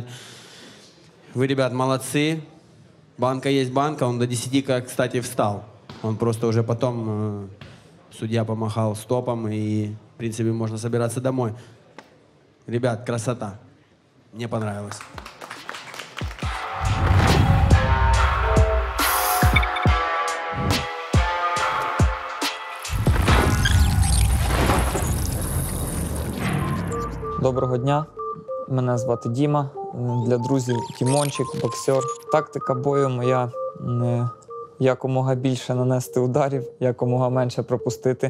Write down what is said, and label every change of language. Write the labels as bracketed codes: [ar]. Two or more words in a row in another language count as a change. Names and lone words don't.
[ru] Вы, ребят, молодцы. Банка есть банка. Он до 10, кстати, встал. Он просто уже потом... Судья помахал стопом, и, в принципе, можно собираться домой. Ребят, красота. Мне понравилось. [uk] Доброго дня. Мене звати Діма. Для друзів Дімончик, боксер. Тактика бою моя якомога більше нанести ударів, якомога менше пропустити.